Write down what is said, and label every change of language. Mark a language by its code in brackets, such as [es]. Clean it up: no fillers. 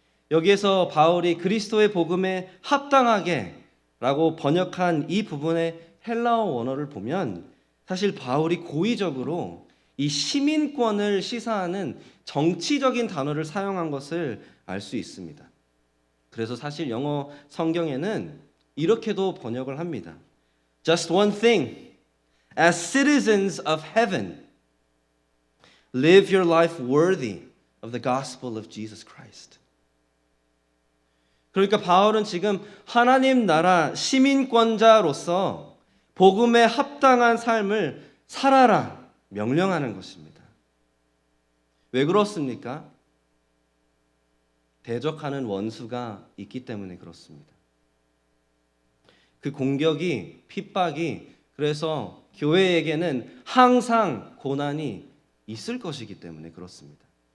[ko] 여기에서 바울이 그리스도의 복음에 합당하게 라고 번역한 이 부분의 헬라어 원어를 보면 사실 바울이 고의적으로 이 시민권을 시사하는 정치적인 단어를 사용한 것을 알 수 있습니다. 그래서 사실 영어 성경에는 이렇게도 번역을 합니다. [en] Just one thing. As citizens of heaven, live your life worthy of the gospel of Jesus Christ. [ko] 그러니까 바울은 지금 하나님 나라 시민권자로서 복음에 합당한 삶을 살아라 명령하는 것입니다. 왜 그렇습니까? 대적하는 원수가 있기 때문에 그렇습니다. 그 공격이, 핍박이 그래서 교회에게는 항상 고난이 있을 것이기 때문에 그렇습니다.